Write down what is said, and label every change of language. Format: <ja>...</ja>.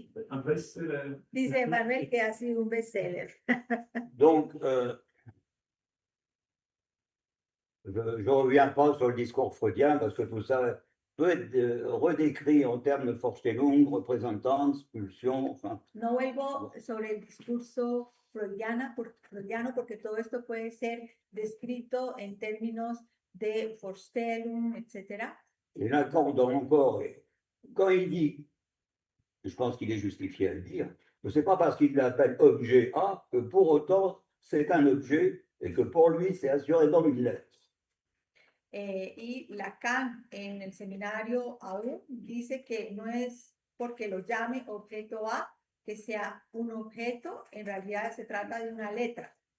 <fr>Un best-seller.</fr> <es>Dice Manuel que ha sido un bestseller.</es> <fr>Donc, je ne reviens pas sur le discours freudien parce que tout ça peut être redécrit en termes de Vorstellung, représentance, pulsion, enfin.</fr> <es>No vuelvo sobre el discurso freudiano porque todo esto puede ser descrito en términos de Vorstellung, etc.</es> <fr>Et Lacan, encore, quand il dit, je pense qu'il est justifié à le dire, que ce n'est pas parce qu'il l'appelle objet A que pour autant c'est un objet et que pour lui c'est assurément une lettre.</fr> <es>Y Lacan en el seminario aún dice que no es porque lo llame objeto A que sea un objeto, en realidad se trata de una letra.</es>